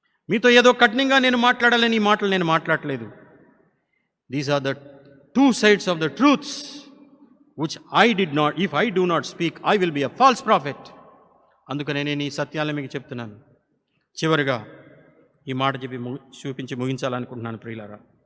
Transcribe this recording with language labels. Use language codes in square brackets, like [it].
[te] మీతో ఏదో కఠినంగా నేను మాట్లాడాలని ఈ మాటలు నేను మాట్లాడలేదు. [en] These are the two sides of the truths which I did not, if I do not speak, I will be a false prophet. [te] అందుకనే నేను ఈ సత్యాలను మీకు చెప్తున్నాను. చివరిగా ఈ మాట చెప్పి చూపించి ముగించాలనుకుంటున్నాను ప్రియులారా.